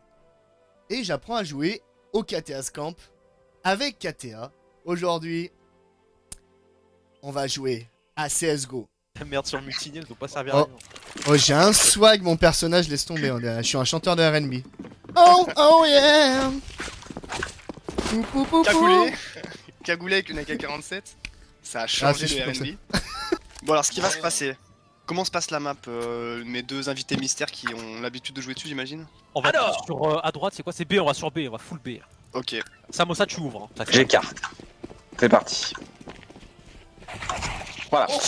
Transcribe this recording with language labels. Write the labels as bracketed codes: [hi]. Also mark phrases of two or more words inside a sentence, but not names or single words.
[fr] Et j'apprends à jouer au KTA's Camp avec KTA. Aujourd'hui, on va jouer à CSGO. La merde sur Mutiny, elle doit pas servir Oh. à rien. Oh, j'ai un swag, mon personnage, laisse tomber. Je suis un chanteur de R&B. [en] Oh yeah. Pou, pou, pou, pou. [fr] Cagoulé. Cagoulé avec une AK-47. Ça a changé c'est le comme R&B. Bon alors ce qui va se passer. Comment se passe la map mes deux invités mystères qui ont l'habitude de jouer dessus j'imagine. On va sur à droite, c'est quoi? C'est B, on va sur B, on va full B. Ok. Samosa, tu ouvres. Hein. J'écarte. C'est parti. Voilà.